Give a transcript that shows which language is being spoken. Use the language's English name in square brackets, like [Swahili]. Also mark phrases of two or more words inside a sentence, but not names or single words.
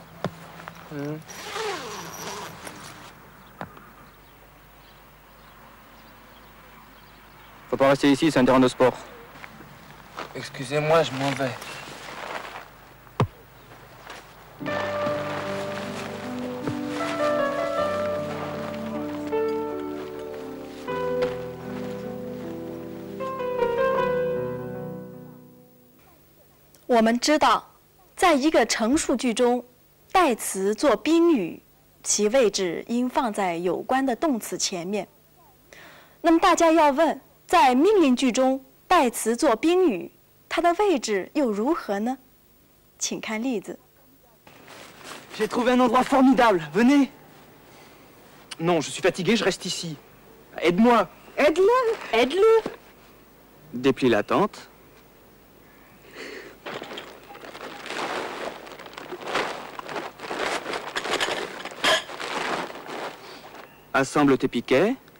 [French] Faut pas rester ici, c'est un terrain de sport. Excusez-moi, je m'en vais. [Chinese] 我们知道，在一个陈述句中，代词做宾语，其位置应放在有关的动词前面。那么大家要问，在命令句中，代词做宾语，它的位置又如何呢？请看例子。 [French] J'ai trouvé un endroit formidable. Venez. Non, je suis fatigué, je reste ici. Aide-moi. Aide-le, aide-le. Déplie la tente. Assemble tes piquets.